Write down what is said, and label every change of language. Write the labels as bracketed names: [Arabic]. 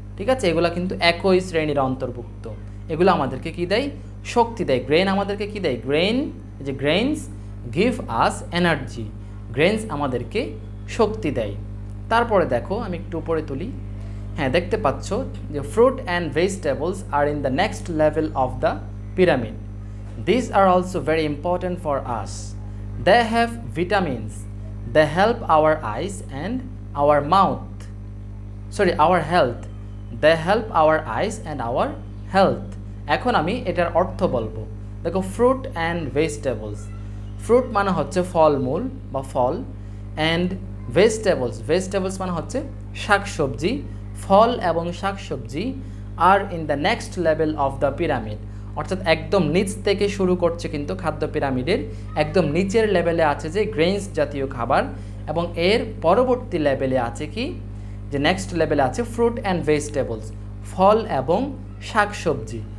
[Bangla] ঠিক আছে, এগুলা কিন্তু একই শ্রেণীর অন্তর্ভুক্ত। এগুলো আমাদেরকে কি দেয়? শক্তি দেয়। গ্রেইন আমাদেরকে কি দেয়? গ্রেইন, এই যে [English] grains give us energy, [Bangla] grains আমাদেরকে শক্তি দেয়। তারপরে দেখো, আমি একটু উপরে তুলি। হ্যাঁ, দেখতে পাচ্ছ যে [English] Fruit and vegetables are in the next level of the pyramid. These are also very important for us. They have vitamins. They help our eyes and our mouth. Sorry, our health. They help our eyes and our health. [Bangla] এখন আমি এটার অর্থ বলবো। দেখো, [English] Fruit and vegetables. [Bangla] Fruit মানে হচ্ছে ফলমূল বা ফল, অ্যান্ড ভেজিটেবলস, ভেজিটেবলস মানে হচ্ছে শাকসবজি। ফল এবং শাকসবজি [English] are in the next level of the pyramid, [Bangla] অর্থাৎ একদম নিচ থেকে শুরু করছে কিন্তু খাদ্য পিরামিডের একদম নিচের লেভেলে আছে যে গ্রেইনস জাতীয় খাবার, এবং এর পরবর্তী লেভেলে আছে কি, যে নেক্সট লেভেলে আছে ফ্রুট অ্যান্ড ভেজিটেবলস, ফল এবং শাকসবজি।